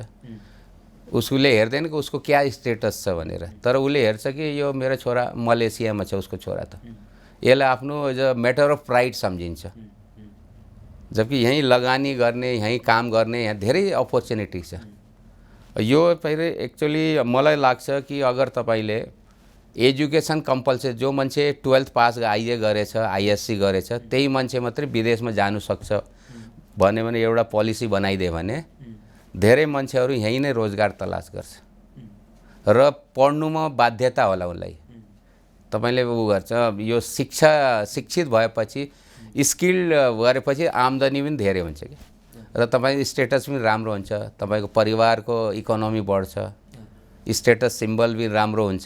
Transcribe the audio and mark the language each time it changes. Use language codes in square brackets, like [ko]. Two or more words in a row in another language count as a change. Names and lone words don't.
[ne] उसले हेर्दैन कि उसको क्या स्टेटस छ भनेर, तर उसले हेर्छ कि यो मेरो छोरा मलेसियामा छ, उसको छोरा त। यसलाई आफ्नो [en] as a matter of pride [ne] सम्झिन्छ। जबकि यहीँ लगानी गर्ने, यहीँ काम गर्ने यहाँ धेरै अपर्च्युनिटी छ। यो फेरि एक्चुअली मलाई लाग्छ कि अगर तपाईँले [en] education compulsory, [ne] जो मान्छे 12th पास आइए गरेछ, आइएससी गरेछ, त्यही मान्छे मात्रै विदेशमा जानु सक्छ भन्यो भने एउटा पोलिसी बनाइदियो भने धेरै मान्छेहरू यहीँ नै रोजगार तलास गर्छ र पढ्नुमा बाध्यता होला उसलाई। तपाईँले उ गर्छ, यो शिक्षित भएपछि, स्किल्ड गरेपछि आम्दानी पनि धेरै हुन्छ कि, र तपाईँको स्टेटस पनि राम्रो हुन्छ, तपाईँको परिवारको इकोनोमी बढ्छ, [en] status symbol [ne] पनि राम्रो हुन्छ।